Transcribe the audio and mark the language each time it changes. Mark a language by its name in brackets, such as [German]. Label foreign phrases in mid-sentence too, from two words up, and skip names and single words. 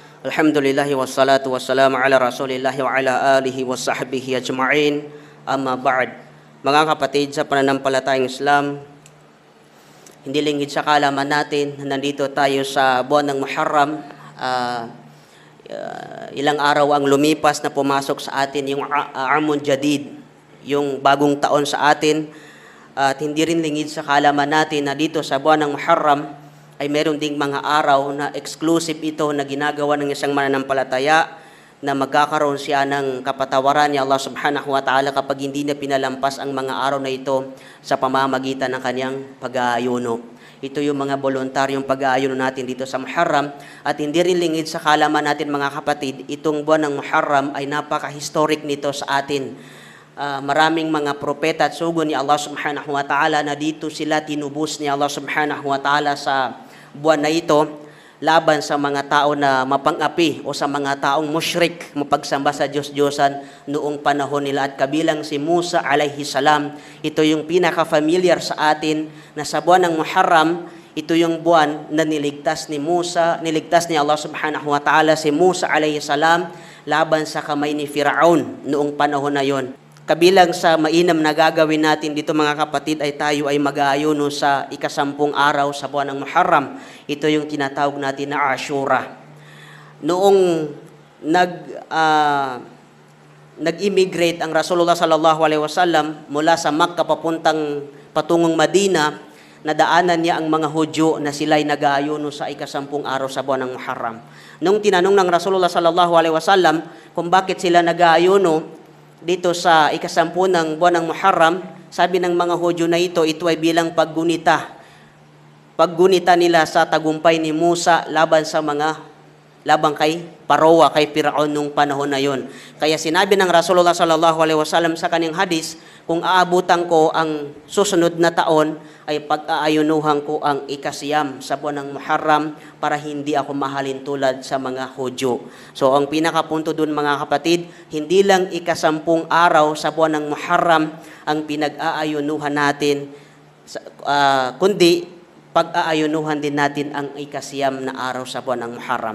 [Arabic] الحمد لله والصلاة والسلام على رسول الله وعلى آله وصحبه أجمعين. أما بعد. [Filipino] Mga kapatid sa pananampalatayang Islam, hindi lingid sa kaalaman natin na nandito tayo sa buwan ng Muharram. Ilang araw ang lumipas na pumasok sa atin yung [Arabic] عام جديد, [Filipino] yung bagong taon sa atin. At hindi rin lingid sa kaalaman natin na dito sa buwan ng Muharram ay meron ding mga araw na exclusive ito na ginagawa ng isang mananampalataya na magkakaroon siya ng kapatawaran ni Allah [Arabic] سبحانه وتعالى [Filipino] kapag hindi niya pinalampas ang mga araw na ito sa pamamagitan ng kanyang pag-aayuno. Ito yung mga voluntaryong pag-aayuno natin dito sa Muharram, at hindi rin lingid sa kaalaman natin mga kapatid, itong buwan ng Muharram ay napaka-historic nito sa atin. Maraming mga propeta at sugo ni Allah [Arabic] سبحانه وتعالى [Filipino] na dito sila tinubos ni Allah [Arabic] سبحانه وتعالى [Filipino] sa buwan na ito laban sa mga tao na mapang-api o sa mga taong musyrik, mapagsamba sa Diyos-Diyosan noong panahon nila, at kabilang si Musa [Arabic] عليه السلام. [Filipino] Ito yung pinaka-familiar sa atin na sa buwan ng Muharram, ito yung buwan na niligtas ni Allah [Arabic] سبحانه وتعالى [Filipino] si Musa [Arabic] عليه السلام [Filipino] laban sa kamay ni Firaun noong panahon na yon. Kabilang sa mainam na gagawin natin dito mga kapatid ay tayo ay mag-aayuno sa ika-10 araw sa buwan ng Muharram. Ito yung tinatawag natin na Ashura. Noong nag-immigrate ang Rasulullah [Arabic] صلى الله عليه وسلم [Filipino] mula sa Makkah patungong Madina, nadaanan niya ang mga Hudyo na sila'y nag-aayuno sa ika-10 araw sa buwan ng Muharram. Nung tinanong ng Rasulullah [Arabic] صلى الله عليه وسلم [Filipino] kung bakit sila nag-aayuno dito sa ika-10 ng buwan ng Muharram, sabi ng mga Hudyo na ito ay bilang paggunita nila sa tagumpay ni Musa laban kay Parowa, kay Firaun nung panahon na yon. Kaya sinabi ng Rasulullah [Arabic] صلى الله عليه وسلم [Filipino] sa kanyang hadis, kung aabutan ko ang susunod na taon ay pag-aayunuhan ko ang ika-9 sa buwan ng Muharram para hindi ako mahalin tulad sa mga Hudyo. So ang pinakapunto doon mga kapatid, hindi lang ika-10 araw sa buwan ng Muharram ang pinag-aayunuhan natin, kundi pag-aayunuhan din natin ang ika-9 na araw sa buwan ng Muharram.